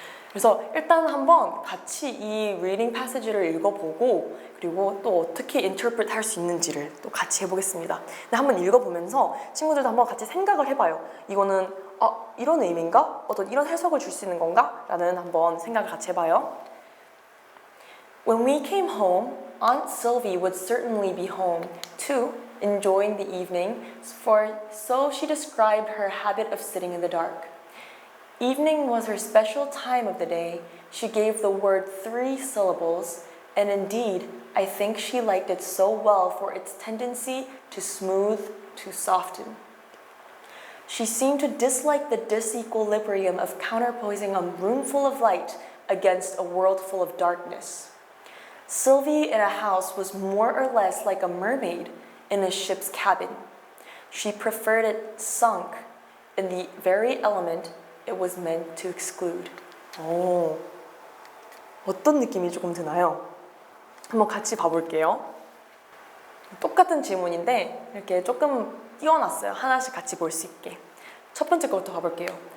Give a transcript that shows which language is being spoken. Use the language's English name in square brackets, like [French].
[Korean] 그래서 일단 한번 같이 이 리딩 패시지를 읽어보고 그리고 또 어떻게 인터프리트 할 수 있는지를 또 같이 해보겠습니다. 근데 한번 읽어보면서 친구들도 한번 같이 생각을 해봐요. 이거는 이런 의미인가? 어떤 이런 해석을 줄 수 있는 건가? 라는 한번 생각을 같이 해봐요. [English] When we came home, Aunt Sylvie would certainly be home, too, enjoying the evening, for so she described her habit of sitting in the dark. Evening was her special time of the day. She gave the word 3 syllables, and indeed, I think she liked it so well for its tendency to smooth, to soften. She seemed to dislike the disequilibrium of counterposing a room full of light against a world full of darkness. Sylvie in a house was more or less like a mermaid in a ship's cabin. She preferred it sunk in the very element it was meant to exclude. [Korean] 어떤 느낌이 조금 드나요? 한번 같이 봐볼게요. 똑같은 질문인데 이렇게 조금 띄워놨어요. 하나씩 같이 볼 수 있게. 첫 번째 거부터 가볼게요.